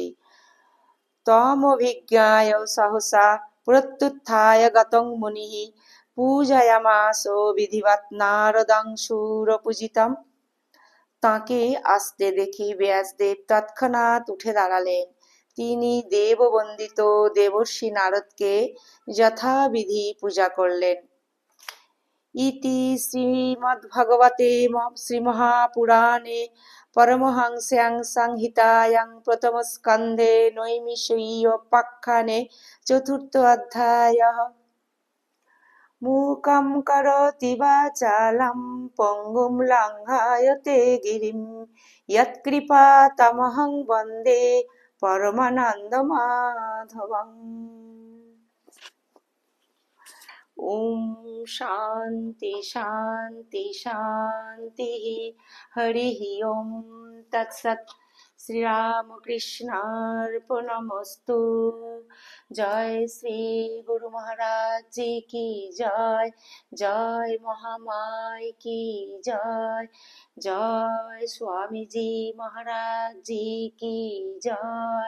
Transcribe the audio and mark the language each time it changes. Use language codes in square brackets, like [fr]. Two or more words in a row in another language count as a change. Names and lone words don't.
[sa] তমোভিজ্ঞায় সহসা প্রত্যুত্থায় গতং মুনিঃ পূজয়ামাস বিধিবৎ নারদং সুরপূজিতম। [bn] তাঁকে আসতে দেখে ব্যাসদেব তৎক্ষণাৎ উঠে দাঁড়ালেন। তিনি দেববন্দিত দেবর্ষি নারদকে যথাবিধি পূজা করলেন। [sa] ইতি শ্রীমদ্ভাগবতে শ্রীমহাপুরাণে পরমহংস্যাং সংহিতায়াং প্রথমস্কন্ধে নৈমিষীয়োপাখ্যানে চতুর্থ অধ্যায়ঃ। মূকং করোতি বাচালং পঙ্গুং লঙ্ঘয়তে গিরিং যৎকৃপাতমহং বন্দে পরমানন্দমাধবং। ওম শান্তি শান্তি শান্তি। হরি ওম তৎসৎ। শ্রীরামকৃষ্ণার্পণমস্তু। [hi] जय श्री गुरु महाराज जी की जय। जय महामाय की जय। जय स्वामीजी महाराज जी की जय।